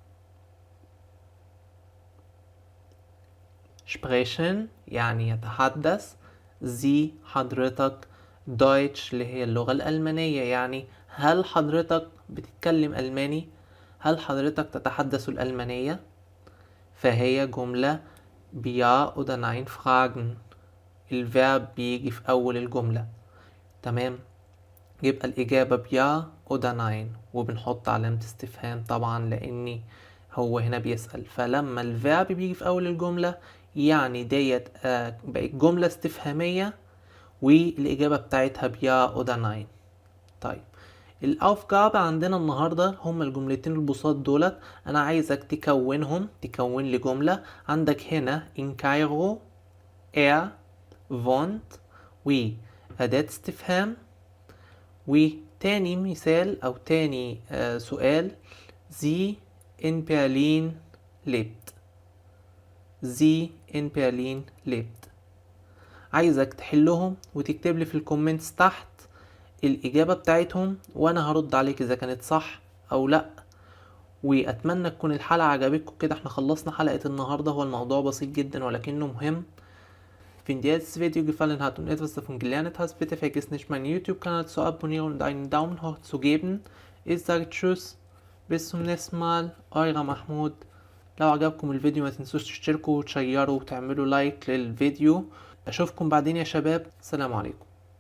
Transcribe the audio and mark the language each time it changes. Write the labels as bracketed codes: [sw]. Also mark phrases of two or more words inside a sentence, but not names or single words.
[ar] sprechen يعني يتحدث، Sie حضرتك، Deutsch اللي هي اللغة الألمانية يعني هل حضرتك بتتكلم ألماني؟ هل حضرتك تتحدث الألمانية؟ فهي جملة بيا [de] oder nein [ar] fragen. الفيرب بيجي في أول الجملة. تمام. يبقى الإجابة بيا [de] oder nein، [ar] وبنحط علامة استفهام طبعا لأني هو هنا بيسأل. فلما الفيرب بيجي في أول الجملة يعني ديت بقت جملة استفهامية والإجابة بتاعتها بيا [de] oder nein. [ar] طيب الأوفجابة عندنا النهاردة هما الجملتين البساط دولت، أنا عايزك تكون لي جملة. عندك هنا [de] in Cairo er wohnt [ar] وأداة استفهام، وتاني مثال أو تاني سؤال [de] sie in Berlin lebt. sie in Berlin lebt. [ar] عايزك تحلهم وتكتب لي في الكومنتس تحت الإجابة بتاعتهم وأنا هرد عليك إذا كانت صح أو لأ. وأتمنى تكون الحلقة عجبتكم. كده احنا خلصنا حلقة النهاردة. هو الموضوع بسيط جدا ولكنه مهم. [de] Wenn dir dieses Video gefallen hat und etwas davon gelernt hast, bitte vergiss nicht, meinen YouTube-Kanal zu abonnieren und einen Daumen hoch zu geben. Ich sage Tschüss, bis zum nächsten Mal, euer محمود. [ar] لو عجبكم الفيديو ما تنسوش تشتركوا وتشيروا وتعملوا لايك للفيديو. أشوفكم بعدين يا شباب، السلام عليكم.